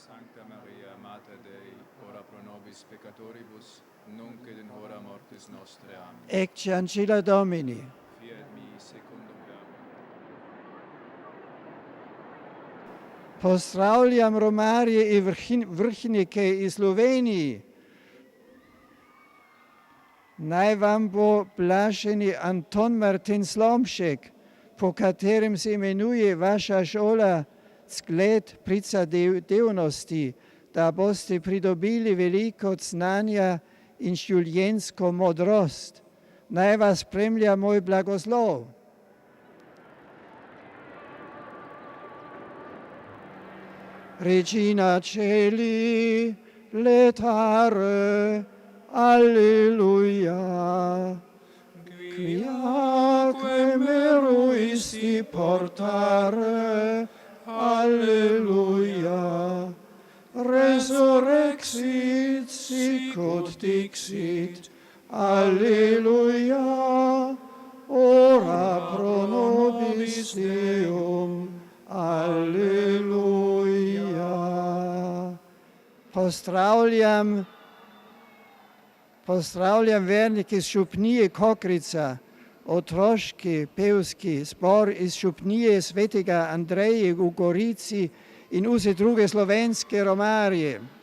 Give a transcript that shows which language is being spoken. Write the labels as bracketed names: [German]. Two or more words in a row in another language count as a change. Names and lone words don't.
[Latin] Sancta Maria, Mater Dei, ora pro nobis peccatoribus, nunc et in hora mortis nostre. Amen. Ecce ancilla Domini. Fiat mi secundum verbum. [Slovenian] Post Rauliam Romarie i Vrhnike i Sloveniji, naj vam bo blaženi Anton Martin Slomšek, po katerem se imenuje vaša šola zgled prizadevnosti, da boste pridobili veliko znanja in življenjsko modrost. Naj vas spremlja moj blagoslov. [Latin] Regina Celi, letare, Alleluia. Quiaque meruisti portare, Alleluia. Resurrexit sicut dixit, Alleluia. Ora pro nobis Deum, Alleluia. [Slovenian] Pozdravljam vernike iz Župnije Kokrica, otroški pevski zbor iz Župnije svetega Andreje v Gorici in vse druge slovenske romarje.